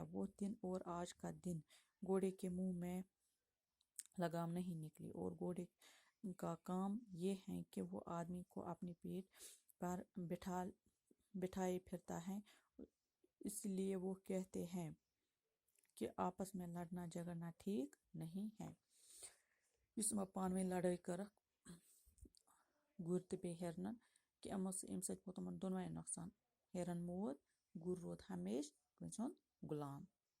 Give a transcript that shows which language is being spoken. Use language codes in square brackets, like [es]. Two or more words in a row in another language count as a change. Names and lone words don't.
[ur] وہ دن اور آج کا دن گھوڑے کے منہ میں لگام نہیں نکلی، اور گھوڑے کا کام یہ ہے کہ وہ آدمی کو اپنی پیٹھ پر بٹھائے پھرتا ہے۔ اس لیے وہ کہتے ہیں کہ آپس میں لڑنا جھگڑنا ٹھیک نہیں ہے۔ [ks] یُس یِمو پانہٕ ؤنۍ لڑٲے کٔرٕکھ گُرۍ تہٕ بیٚیہِ ہِرنن، کہِ اَمہِ سۭتۍ ووت تِمن دۄنوَے نۄقصان۔ ہِرن موٗد، گُر روٗد ہمیشہِ کٲنٛسہِ ہُنٛد غلام۔